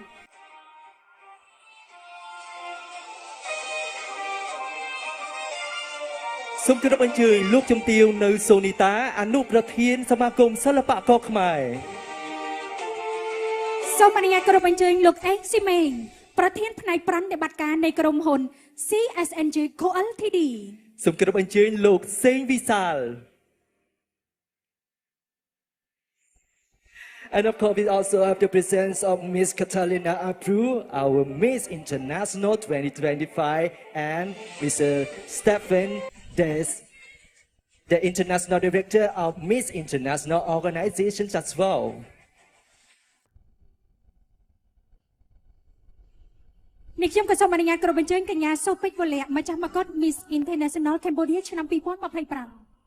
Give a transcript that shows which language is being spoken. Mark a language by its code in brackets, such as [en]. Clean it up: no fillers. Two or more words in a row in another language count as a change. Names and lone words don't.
[km] សូមគោរពអញ្ជើញលោកជំទាវនៅសូនីតាអនុប្រធានសមាគមសិល្បករខ្មែរ សូមអនុញ្ញាតគោរពអញ្ជើញលោកអេងស៊ីមេងប្រធានផ្នែកប្រតិបត្តិការនៃក្រុមហ៊ុន CSNJ Co Ltd សូមគោរពអញ្ជើញលោកសេងវិសាល [en] And of course, we also have the presence of Miss Catalina Abru, our Miss International 2025, and Mr. Stephen Des, the International Director of Miss International Organizations as well. [km] នេះខ្ញុំក៏សូមអនុញ្ញាតគោរពអញ្ជើញកញ្ញាសូពេជ្រវលៈម្ចាស់មកុដ Miss International Cambodia ឆ្នាំ2025